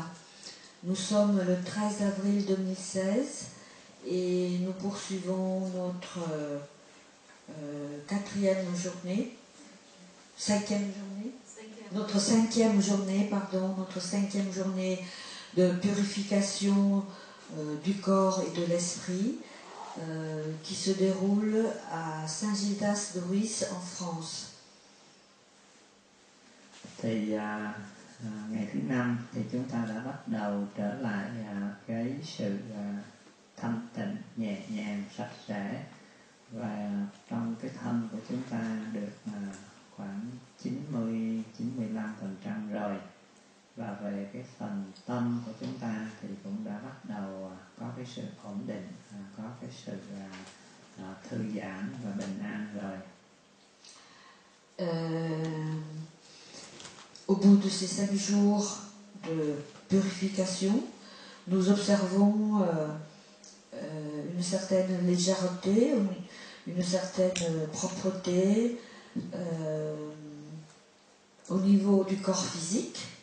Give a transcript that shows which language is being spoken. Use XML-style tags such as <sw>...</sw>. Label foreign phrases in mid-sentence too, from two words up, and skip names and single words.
<fr>Nous sommes le 13 avril 2016 et nous poursuivons notre cinquième journée de purification du corps et de l'esprit qui se déroule à Saint-Gildas de Ruisse en France.</fr> <vi>Thì ngày thứ 5 thì chúng ta đã bắt đầu trở lại cái sự thanh tịnh, nhẹ nhàng, sạch sẽ, và trong cái thân của chúng ta được khoảng 90-95% rồi, và về cái phần tâm của chúng ta thì cũng đã bắt đầu có cái sự ổn định, có cái sự thư giãn và bình an rồi.</vi> <fr>Au bout de ces 5 jours de purification, nous observons une certaine légèreté, une certaine propreté au niveau du corps physique.</fr>